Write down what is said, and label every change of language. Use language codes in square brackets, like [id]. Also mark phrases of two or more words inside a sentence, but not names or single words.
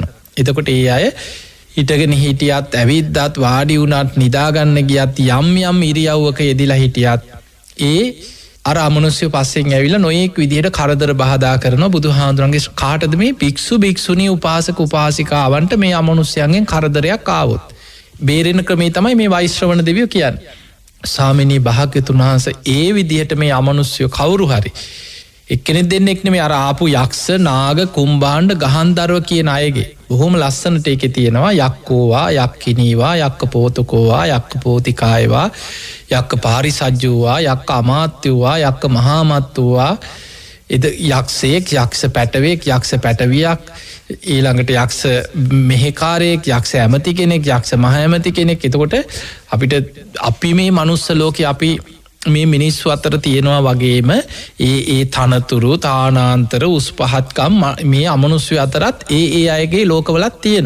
[si] එතකොට ඒ අය හිටගෙන හිටියත් ඇවිද්දත් වාඩි වුණත් නිදාගන්න ගියත් යම් යම් ඉරියව්වක යෙදිලා හිටියත් ඒ අර අමනුෂ්‍ය පස්සෙන් ඇවිල්ලා නොයෙක් විදිහට කරදර බාධා කරන බුදුහාමුදුරන්ගේ කාටද මේ භික්ෂු භික්ෂුණී උපාසක උපාසිකාවන්ට මේ අමනුෂ්‍යයන්ගෙන් කරදරයක් ආවොත් බේරෙන ක්‍රමේ තමයි මේ වෛශ්‍රවණ දෙවියෝ කියන්නේ. ස්වාමිනී භාග්‍යවතුන් වහන්සේ ඒ විදිහට මේ අමනුෂ්‍යෝ කවුරු හරි එක්කෙනෙක් දෙන්නෙක් නෙමෙයි අර ආපු යක්ෂ නාග කුම්භාණ්ඩ ගහන්දරව කියන අයගේ බොහොම ලස්සනට ඒකේ තියෙනවා [pi] යක්කෝවා යක්කිනීවා යක්ක පෝතකෝවා යක්ක පෝතිකායවා යක්ක පාරිසජ්ජුවා යක්ක අමාත්‍යවා යක්ක මහාමත්තුවා [si] එද යක්ෂයෙක් යක්ෂ පැටවෙක් යක්ෂ පැටවියක් ඊළඟට යක්ෂ මෙහෙකාරයෙක් යක්ෂ ඇමති කෙනෙක් යක්ෂ මහ ඇමති කෙනෙක්. එතකොට අපිට අපි මේ මනුස්ස ලෝකේ අපි මේ මිනිස්සු අතර තියෙනවා වගේම ඒ තනතුරු තානාන්තර උස් පහත්කම් මේ අමනුෂ්‍ය අතරත් ඒ අයගේ ලෝකවලත් තියෙනවා.